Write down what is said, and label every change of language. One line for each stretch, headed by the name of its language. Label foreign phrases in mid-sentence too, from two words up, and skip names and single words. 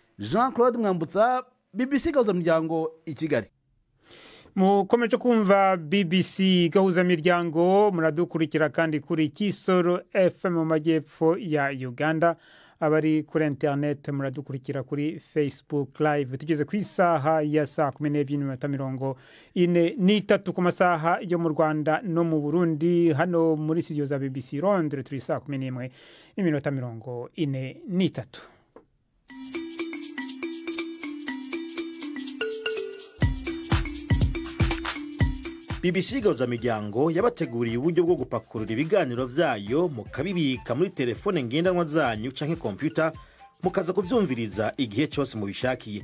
Kinyarwanda: Jean-Claude Mwambutsa, BBC Gahuza Miryango i Kigali. Mukomeje kumva BBC Gahuza Miryango, muradukurikira kandi kuri Kisoro FM mu majyepfo ya Uganda. Abari kuri internet muradukurikira kuri Facebook live. Tugeze ku isaha ya saa 12:43 ku masaha yo mu Rwanda no mu Burundi. Hano muri studio za BBC Londres turi saa 11:43.
Rundi: BBC Gahuza Miryango yabateguriye uburyo bwo gupakurura ibiganiro vyayo mukabibika muri telefone ngendanwa zanyu canke computer, mukaza kuvyumviriza igihe cyose mubishakiye.